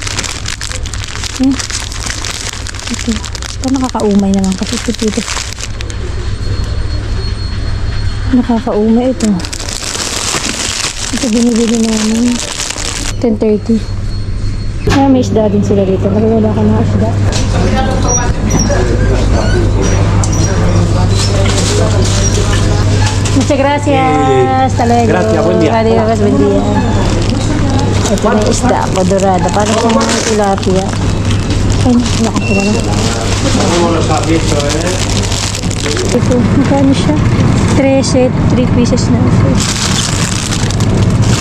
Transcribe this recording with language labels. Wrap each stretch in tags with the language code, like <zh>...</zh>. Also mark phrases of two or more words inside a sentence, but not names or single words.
<tl>Ito. Ito nakakaumay naman kasi ito. Nakakaumay ito. Ito binibili namin. 10:30. May isda din sila dito. Wala ka na isda.</tl> <es>Muchas gracias. Hasta luego. Gracias, buen día. Adiós, buen día.</es> <tl>Ito may isda ako, dorada. Parang sa mga tilapia. Ay, nakasala na.</tl> <es>¿Cómo los has visto,</es> <tl>Ito, magkano siya? 3 pieces na ito.</tl>